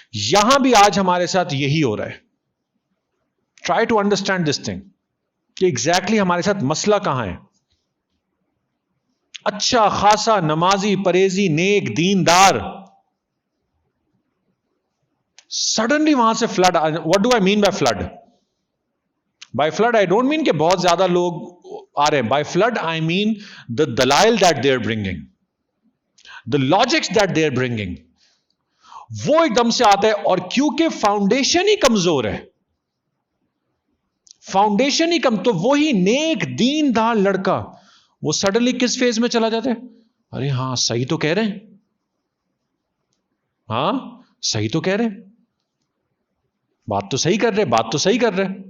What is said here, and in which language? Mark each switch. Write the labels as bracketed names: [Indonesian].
[Urdu] یہاں بھی آج ہمارے ساتھ یہی ہو رہا ہے. [English] Try to understand this thing [Urdu] کہ exactly ہمارے ساتھ مسئلہ کہاں ہے. اچھا خاصا نمازی, پرہیزی, نیک, دیندار, suddenly وہاں سے flood. [English] What do I mean by flood? By flood I don't mean [Urdu] کہ بہت زیادہ لوگ آ رہے ہیں. [English] By flood I mean the dalail that they are bringing, the logics that they are bringing, [Urdu] وہ ایک دم سے آتا ہے. اور کیونکہ فاؤنڈیشن ہی کمزور ہے, فاؤنڈیشن ہی کم, تو وہی نیک دیندار لڑکا وہ سڈنلی کس فیز میں چلا جاتا ہے؟ ارے ہاں صحیح تو کہہ رہے ہیں, ہاں صحیح تو کہہ رہے ہیں, بات تو صحیح کر رہے, بات تو صحیح کر رہے.